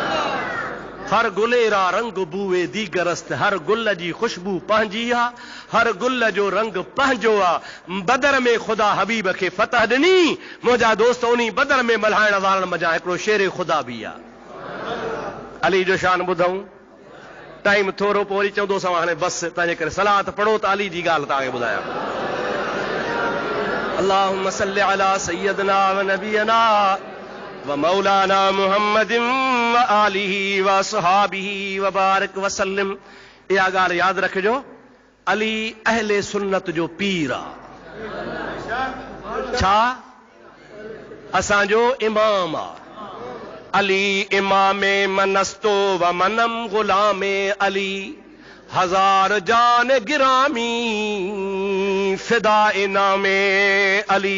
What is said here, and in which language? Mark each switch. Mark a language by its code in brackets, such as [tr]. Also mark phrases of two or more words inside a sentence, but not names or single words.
[fa] هر گلی را رنگ بوی دیگرست, हर गुल जी खुशबू पंहिंजी आहे, हर गुल जो रंग पंहिंजो आहे। [sd] बदर में ख़ुदा हबीब खे फतह ॾिनी। मुंहिंजा दोस्त उन्ही बदर में मल्हाइण वारनि मज़ा हिकिड़ो शेर ख़ुदा बि आहे। अली जो शान ॿुधऊं? टाइम थोरो, पोइ वरी चवंदो असां हाणे बसि, तंहिंजे करे सलात पढ़ो त अली जी ॻाल्हि तव्हांखे ॿुधायां। [ar] اللهم صل على سيدنا ونبينا ومولانا محمد وآله وصحبه وبارك وسلم. [sd] इहा ॻाल्हि यादि रखिजो, अली अहले सुन्नत जो पीर आहे। छा? असांजो इमाम आहे। [fa] علی امام منست و منم غلام علی, 1000 جان گرامی فدای نام علی.